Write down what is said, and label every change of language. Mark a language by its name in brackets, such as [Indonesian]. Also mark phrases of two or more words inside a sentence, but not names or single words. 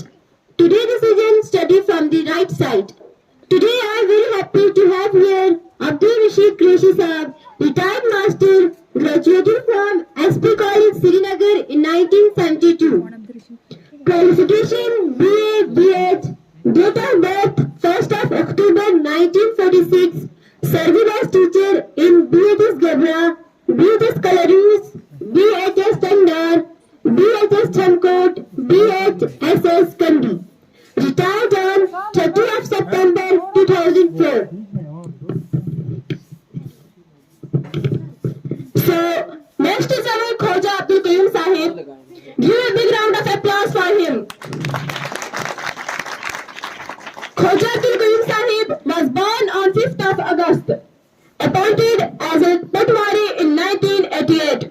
[English] Today decision study from the right side. Today I am very happy to have here Abdul Rashid Qureshi Saab, retired master, graduated from SP College Srinagar in 1972. Qualification BA, BH, date of birth 1st of October 1946, serving as teacher in BHS Gabra, BHS Kalarus, BHS Tandar, BHS Thamkot, BHSS Kandi. Retired on 30th of September 2004. So, next is our Khoja Abdul Qayyum Sahib. Give a big round of applause for him. Khoja Abdul Qayyum Sahib was born on 5th of August, appointed as a Patwari in 1988.